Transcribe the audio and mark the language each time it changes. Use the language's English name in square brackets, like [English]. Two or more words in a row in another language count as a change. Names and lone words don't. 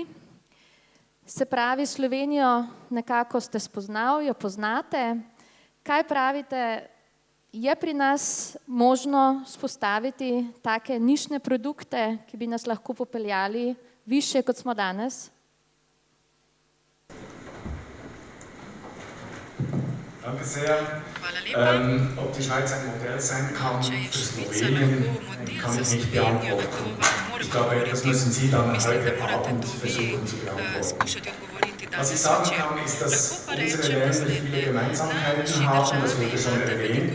[Slovenian] Se pravi, Slovenijo nekako ste spoznali, jo poznate. Kaj pravite? Je pri nas možno spostaviti take nišne produkte, ki bi nas lahko popeljali više, kot smo danes? [German] Danke sehr. Ob die Schweiz ein Modell sein kann für Slowenien, kann ich nicht beantworten. Ich glaube, das müssen Sie dann heute Abend versuchen zu beantworten. Was ich sagen kann, ist, dass unsere Länder viele Gemeinsamkeiten haben, das wurde schon erwähnt.